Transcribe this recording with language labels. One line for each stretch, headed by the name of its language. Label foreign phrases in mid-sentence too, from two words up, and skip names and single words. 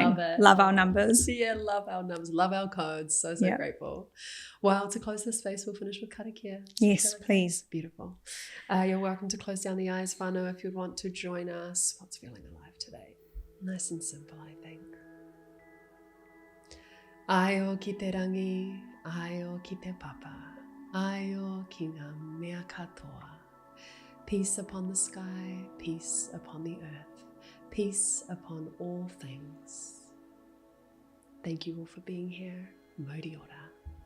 English: Love it. Love our numbers. Yeah, love our numbers. Love our codes. So grateful. Well, to close this space, we'll finish with karakia. Yes, please. Beautiful. You're welcome to close down the eyes, whānau, if you'd want to join us. What's feeling alive today? Nice and simple, I think.
Māori: Aio ki te rangi, aio ki te papa, aio ki ngā mea katoa.
English: Peace upon the sky, peace upon the earth, peace upon all things. Thank you all for being here.
Māori: Mauri ora.